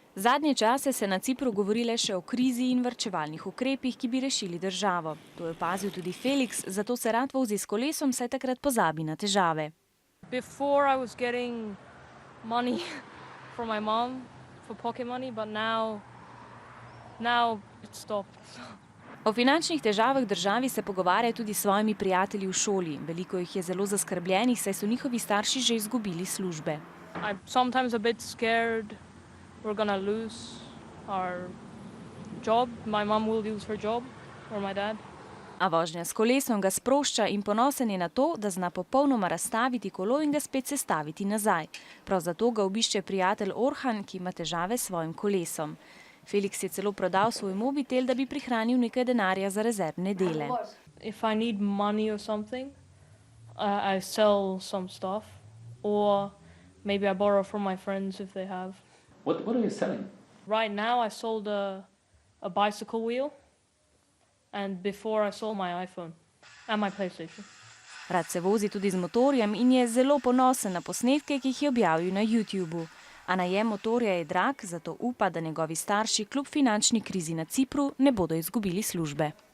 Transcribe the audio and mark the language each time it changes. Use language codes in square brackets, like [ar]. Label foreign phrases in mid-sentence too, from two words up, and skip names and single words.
[sl] Zadnje čase se na Cipru govori le še o krizi in varčevalnih ukrepih, ki bi rešili državo. To je opazil tudi Felix, zato se rad vozi s kolesom, saj takrat pozabi na težave. [en] Before I was getting money from my mom for pocket money, but now it stopped. [sl] O finančnih težavah v državi se pogovarja tudi s svojimi prijatelji v šoli. Veliko jih je zelo zaskrbljenih, saj so njihovi starši že izgubili službe. [en] I'm sometimes a bit scared we're gonna lose our job. My mom will lose her job, or my dad. [sl] A vožnja s kolesom ga sprošča in ponosen je na to, da zna popolnoma razstaviti kolo in ga spet sestaviti nazaj. Prav zato ga obišče prijatelj Orhan, ki ima težave s svojim kolesom. Felix je celo prodal svoj mobitel, da bi prihranil nekaj denarja za rezervne dele. [en] If I need money or something, I sell some stuff, or maybe I borrow from my friends if they have. What are you selling? Right now I sold a bicycle wheel, and before I sold my iPhone and my PlayStation. [sl] Rad se vozi tudi z motorjem in je zelo ponosen na posnetke, ki jih je objavil na YouTubu. A najem motorja je drag, zato upa, da njegovi starši kljub finančni krizi na Cipru ne bodo izgubili službe.